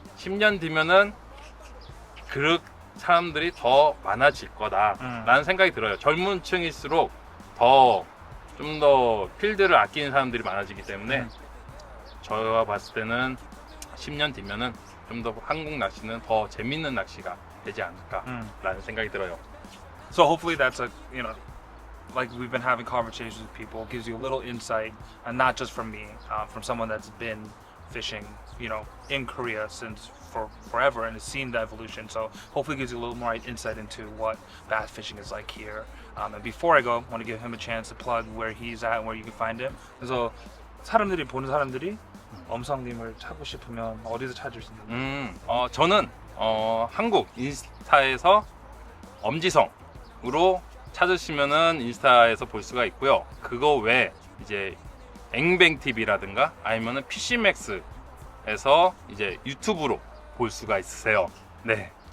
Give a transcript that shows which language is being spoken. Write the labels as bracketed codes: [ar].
[ko] 10년 뒤면은 그 사람들이 더 많아질 거다라는 생각이 들어요. 젊은 층일수록 더 좀 더 필드를 아끼는 사람들이 많아지기 때문에 제가 봤을 때는 10년 뒤면은 좀 더 한국 낚시는 더 재밌는 낚시가 되지 않을까라는 생각이 들어요. [en] So hopefully that's a, you know, like we've been having conversations with people, gives you a little insight, and not just from me, from someone that's been fishing, you know, in Korea since for forever and has seen the evolution. So hopefully it gives you a little more insight into what bass fishing is like here. And before I go, I want to give him a chance to plug where he's at and where you can find him. [ko] 그래서 사람들이 보는 사람들이 엄성님을 찾고 싶으면 어디서 찾을 수 있나요? 저는 한국 인스타에서 엄지성으로 찾으시면은 인스타에서 볼 수가 있고요. 그거 외에 이제 앵뱅TV라든가 아니면은 PCMax에서 이제 유튜브로 볼 수가 있으세요. 네.